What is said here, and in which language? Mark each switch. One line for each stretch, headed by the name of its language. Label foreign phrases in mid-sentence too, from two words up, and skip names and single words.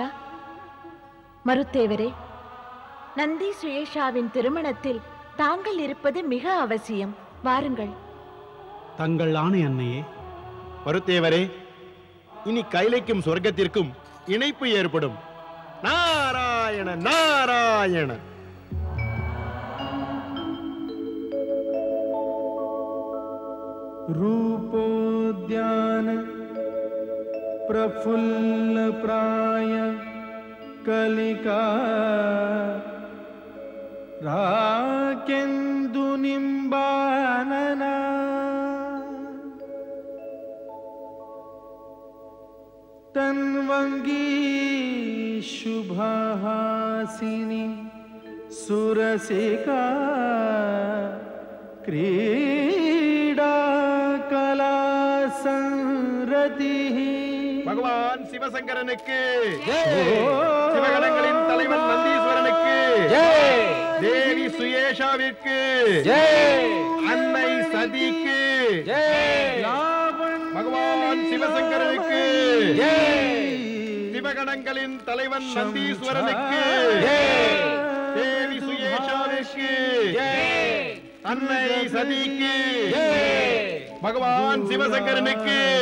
Tamil: மருத்தேவரே, நந்தி சுயேஷாவின் திருமணத்தில் தாங்கள் இருப்பது மிக அவசியம். வாருங்கள். தங்கள் ஆணை அன்னையே. மருத்தேவரே, இனி கைலைக்கும் சொர்க்கத்திற்கும் இணைப்பு ஏற்படும். நாராயண நாராயண.
Sanskrit: रूपोद्यान प्रफुल्ल प्राय कलिका राकेन्दु निम्बानना तन्वंगी शुभहासिनी सुरसिका क्रीडा कला संरति.
Tamil: பகவான் சிவசங்கரனுக்கு சிவகணங்களின் தலைவன் நந்தீஸ்வரனுக்கு தேவி சுயேஷாவிற்கு அன்னை சதிக்கு பகவான் சிவசங்கரனுக்கு சிவகணங்களின் தலைவன் நந்தீஸ்வரனுக்கு தேவி சுயேஷாவிற்கு அன்னை சதிக்கு பகவான் சிவசங்கரனுக்கு